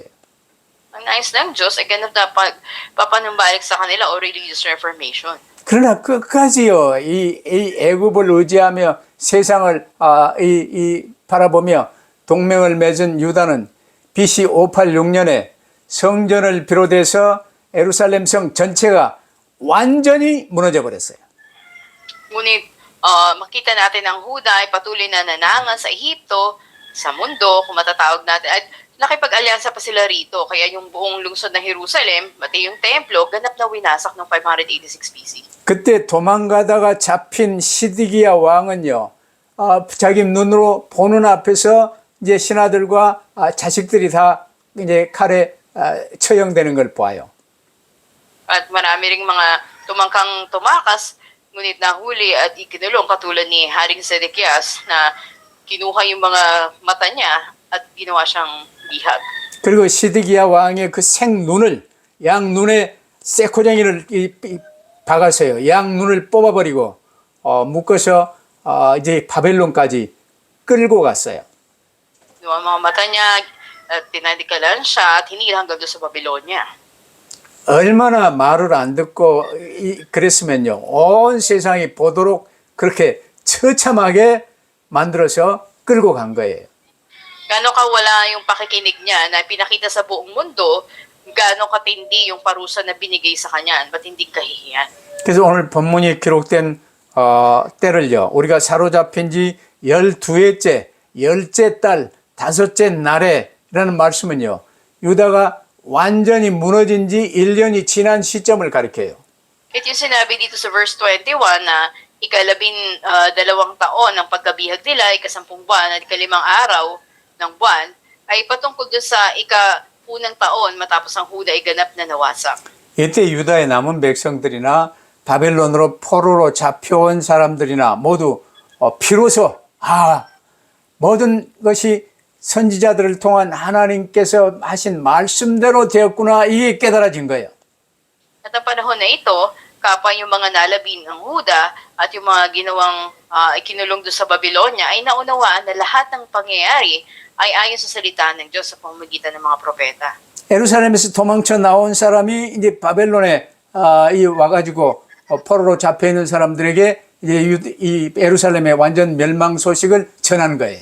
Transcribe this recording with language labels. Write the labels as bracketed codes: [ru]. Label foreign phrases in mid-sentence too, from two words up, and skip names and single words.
[tl] Ang nais ng Diyos ay ganap na papanumbalik sa kanila o [en] religious reformation. [ko] 그러나 끝까지요, 이 애굽을 의지하며 세상을 바라보며 동맹을 맺은 유다는 BC 586년에 성전을 비롯해서 예루살렘 성 전체가 완전히 무너져 버렸어요. [tl] Ngunit makita natin ang Huda ay patuloy na nanangan sa Ehipto, sa mundo, kung matatawag natin. At nakipag-alyansa pa sila rito. Kaya yung buong lungsod ng Jerusalem, pati yung templo, ganap na winasak noong 586 BC. [ko] 그때 도망가다가 잡힌 시드기야 왕은요, 자기 눈으로 보는 앞에서 이제 신하들과 자식들이 다 이제 칼에 처형되는 걸 보아요. [tl] At marami ring mga tumangkang tumakas, ngunit nahuli at ikinulong katulad ni Haring Sedekias na kinuha yung mga mata niya at ginawa siyang bihag. [ko] 그리고 시드기야 왕의 그 생눈을 양 눈에 쇠고쟁이를 박아서요. 양 눈을 뽑아버리고 묶어서 이제 바벨론까지 끌고 갔어요. [tl] Yung mga mata niya at tinadikalan siya at hinila hanggang doon sa Babylonia. [ko] 얼마나 말을 안 듣고 그랬으면요. 온 세상이 보도록 그렇게 처참하게 만들어서 끌고 간 거예요. [tl] Gaano kawala yung pakikinig niya na pinakita sa buong mundo, gaano katindi yung parusa na binigay sa kanya, ba't hindi kahihiyan? [ko] 그래서 오늘 본문이 기록된 때를요. 우리가 사로잡힌 지 12회째, 10째 달, 5째 날에라는 말씀은요. 유다가 완전히 무너진 지 1년이 지난 시점을 가리켜요. [tl] At yung sinabi dito sa verse 21 na dalawang taon ng pagkabihag nila, ikasampung buwan at ikalimang araw ng buwan, ay patungkol doon sa ika-unang taon matapos ang Huda ay ganap na nawasak. [ko] 이때 유다의 남은 백성들이나 바벨론으로 포로로 잡혀온 사람들이나 모두 비로소 모든 것이 선지자들을 통한 하나님께서 하신 말씀대로 되었구나 이게 깨달아진 거예요. [tl] At ang panahon na ito, kapwa yung mga nalabi ng Huda at yung mga ginawang ikinulong doon sa Babylonia ay naunawaan na lahat ng pangyayari ay ayon sa salita ng Diyos sa pamamagitan ng mga propeta. [ko] 예루살렘에서 도망쳐 나온 사람이 이제 바벨론에 와가지고 포로로 잡혀 있는 사람들에게 이제 이 예루살렘의 완전 멸망 소식을 전한 거예요.